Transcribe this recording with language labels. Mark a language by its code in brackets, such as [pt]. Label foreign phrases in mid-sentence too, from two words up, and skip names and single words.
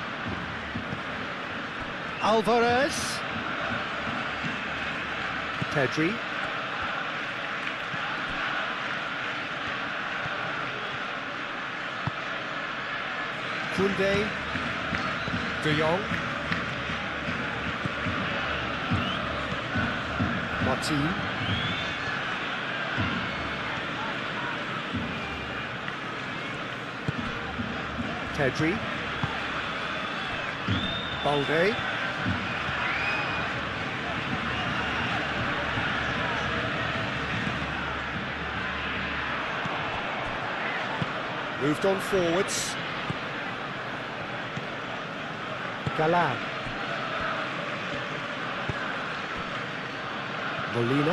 [en] Alvarez. Pedri. Koundé. De Jong. Martin. Pedri. Balde. Moved on forwards. Galan. Molina.